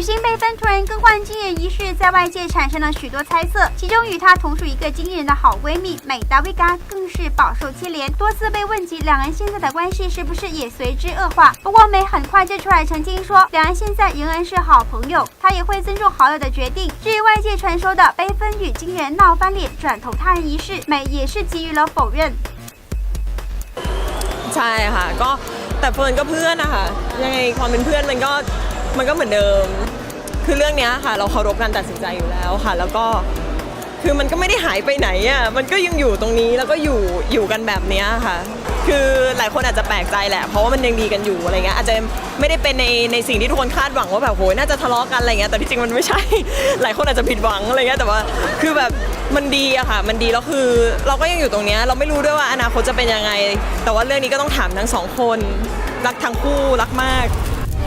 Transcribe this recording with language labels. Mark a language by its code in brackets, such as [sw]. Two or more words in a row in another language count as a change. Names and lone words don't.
[zh] 绯芬突然更换经人一事，在外界产生了许多猜测，其中与她同属一个经纪人的好闺蜜美达维嘎更是饱受牵连，多次被问及两人现在的关系是不是也随之恶化。不过美很快就出来澄清说，两人现在仍然是好朋友，她也会尊重好友的决定。至于外界传说的绯芬与经纪人闹翻脸、转投他人一事，美也是给予了否认。 [th] ใช่ค่ะก็แต่เฟิร์นก็เพื่อนนะคะยังไงความเป็นเพื่อนมันก็เหมือนเดิมคือเรื่องนี้ค่ะเราเคารพการตัดสินใจ อยู่แล้วค่ะแล้วก็คือมันก็ไม่ได้หายไปไหนอ่ะมันก็ยังอยู่ตรงนี้แล้วก็อยู่กันแบบนี้ค่ะคือหลายคนอาจจะแปลกใจแหละเพราะว่ามันยังดีกันอยู่อะไรเงี้ยอาจจะไม่ได้เป็นในสิ่งที่ทุกคนคาดหวังว่าแบบโหน่าจะทะเลาะกันอะไรเงี้ยแต่ที่จริงมันไม่ใช่ หลายคนอาจจะผิดหวังอะไรเงี้ยแต่ว่าคือแบบมันดีอะค่ะมันดีแล้วคือเราก็ยังอยู่ตรงนี้เราไม่รู้ด้วยว่าอนาคตจะเป็นยังไงแต่ว่าเรื่องนี้ก็ต้องถามทั้งสองคนรักทั้งคู่รักมาก